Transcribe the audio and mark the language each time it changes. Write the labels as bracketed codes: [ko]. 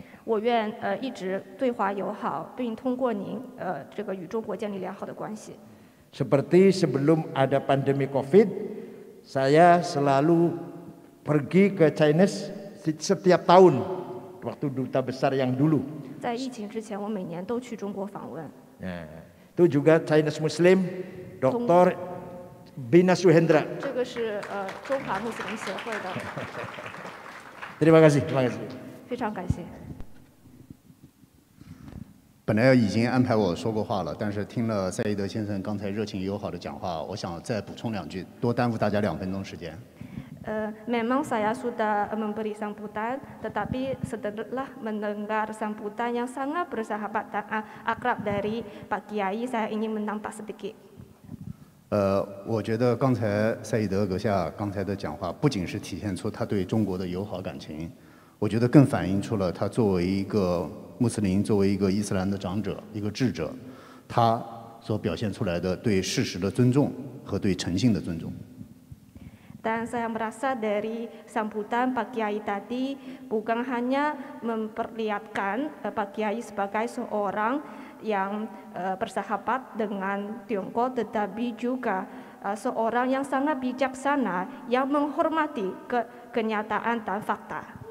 [zh] 我愿一直对华友好，并通过您这个与中国建立良好的关系。 [id] Seperti sebelum ada pandemi COVID, saya selalu pergi ke Chinese setiap tahun waktu duta besar yang dulu. [zh] 在疫情之前，我每年都去中国访问。 [id] Itu juga Chinese Muslim, Dr. Bina Suhendra. [zh] 这个是中华穆斯林协会的。 [id] Terima kasih, terima kasih. [zh] 非常感谢。本来已经安排我说过话了，但是听了赛义德先生刚才热情友好的讲话，我想再补充2句，多耽误大家2分钟时间。 [id] Memang saya sudah memberi sambutan, tetapi setelah mendengar sambutan yang sangat bersahabat dan akrab dari Pak Kiai, saya ingin menambah sedikit. [zh] 我觉得刚才赛义德阁下刚才的讲话，不仅是体现出他对中国的友好感情，我觉得更反映出了他作为一个穆斯林，作为一个伊斯兰的长者、一个智者，他所表现出来的对事实的尊重和对诚信的尊重。 [id] Dan saya merasa dari sambutan Pak Kiai tadi bukan hanya memperlihatkan Pak Kiai sebagai seorang yang bersahabat dengan Tiongkok, tetapi juga seorang yang sangat bijaksana yang menghormati kenyataan dan fakta.